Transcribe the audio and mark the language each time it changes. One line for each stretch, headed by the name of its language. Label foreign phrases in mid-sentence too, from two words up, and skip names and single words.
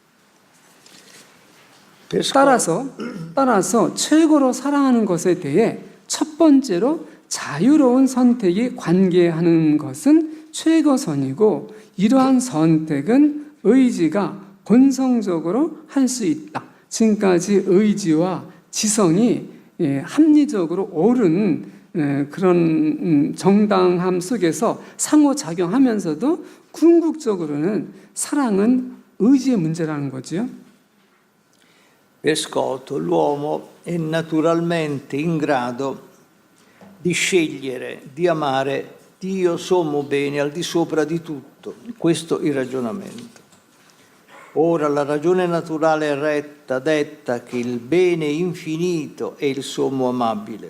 Korean: 따라서 최고로 사랑하는 것에 대해 첫 번째로 자유로운 선택이 관계하는 것은 최고선이고 이러한 선택은 의지가 본성적으로 할 수 있다. 지금까지 의지와 지성이 합리적으로 옳은 그런 정당함 속에서 상호작용하면서도 궁극적으로는 사랑은 의지의 문제라는 거지요.
Italian: Per Scott, l'uomo è naturalmente in grado di scegliere, di amare Dio sommo bene al di sopra di tutto. Questo il ragionamento. Ora la ragione naturale retta detta che il bene infinito è il sommo amabile.